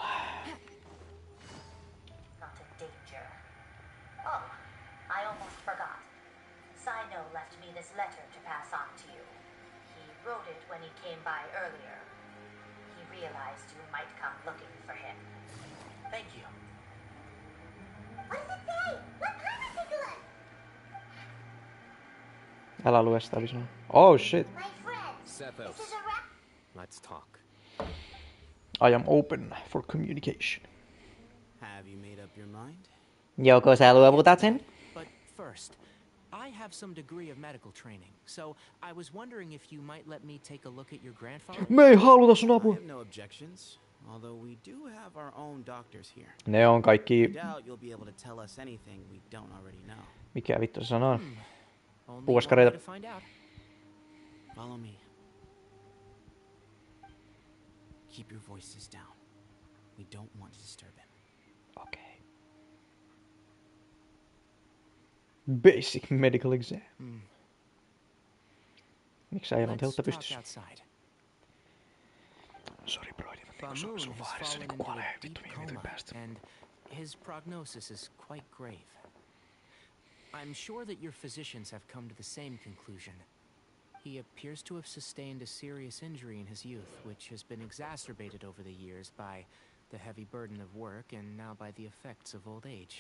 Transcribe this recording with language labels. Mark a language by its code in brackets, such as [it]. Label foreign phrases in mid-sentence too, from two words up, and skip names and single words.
[en] Not in danger. Oh, I almost forgot. Sino left me this letter to pass on to you. He wrote it when he came by earlier. He realized you might come looking for him. Thank you. What does it say? Let Paimon take a look. [fi] Älä lue sitä, Bismal. [en] Oh shit. My friends, Sethos, this is a wrap. let's talk. I am open for communication. Have you made up your mind? [fi] Joko sä luovutat sen? [en] But first, I have some degree of medical training, so I was wondering if you might let me take a look at your grandfather. [fi] Me ei haluta sun apua. [en] I have no objections, although we do have our own doctors here. [fi] Ne on [en] I [fi] kaikki... [en] doubt you'll be able to tell us anything we don't already know. [fi] Mikä vittu se sanoo? [en] Only one way [fi] Puoskareita. [en] to find out. Follow me. Keep your voices down. We don't want to disturb him. Okay. Basic medical exam. [fi] Miksi äijä on teltta pystyssä? [en] Sorry bro, [fi] se on vaarissa niinku kuolee vittu viime päästä. [en] And his prognosis is quite grave. I'm sure that your physicians have come to the same conclusion. He appears to have sustained a serious injury in his youth, which has been exacerbated over the years by the heavy burden of work and now by the effects of old age.